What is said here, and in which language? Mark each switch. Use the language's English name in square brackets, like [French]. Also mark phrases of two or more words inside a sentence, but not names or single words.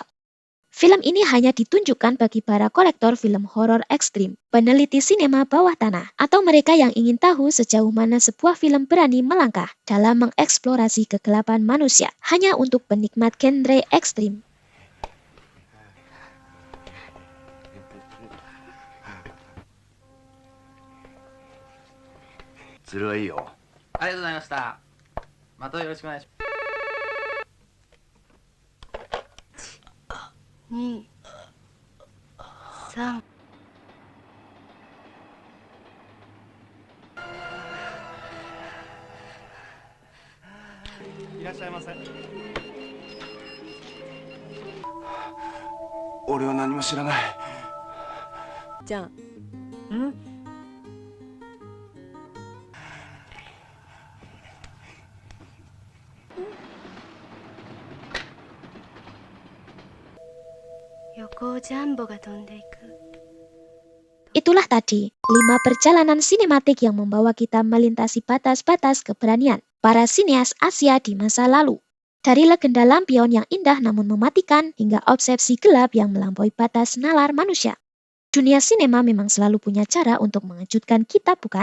[Indonesian] Film ini hanya ditunjukkan bagi para kolektor film horor ekstrim, peneliti sinema bawah tanah, atau mereka yang ingin tahu sejauh mana sebuah film berani melangkah dalam mengeksplorasi kegelapan manusia, hanya untuk penikmat genre ekstrim. Zero. [Japanese] ありがとうございました。またよろしくお願いします。 2、3。いらっしゃいませ。俺は何も知らない。じゃあ。横ジャンボが飛んでいく。 [Indonesian] Itulah tadi, 5 perjalanan sinematik yang membawa kita melintasi batas-batas keberanian para sineas Asia di masa lalu. Dari legenda lampion yang indah namun mematikan, hingga obsesi gelap yang melampaui batas nalar manusia. Dunia sinema memang selalu punya cara untuk mengejutkan kita, bukan?